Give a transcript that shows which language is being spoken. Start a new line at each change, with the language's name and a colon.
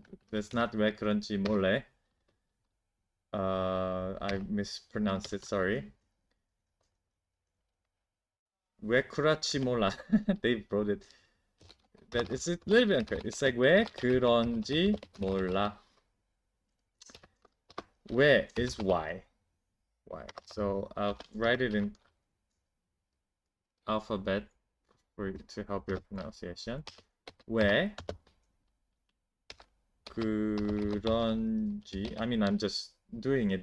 English: That's not
Korean: 왜 그런지 몰래.
English: I mispronounced it, sorry.
Korean: 왜 그렇지 몰라.
English: They wrote it. But it's a little bit unfair. It's like
Korean: 왜 그런지 몰라.
English: 왜 is why. Why. So I'll write it in alphabet for you to help your pronunciation.
Korean: 왜 그런지.
English: I mean, I'm just doing it.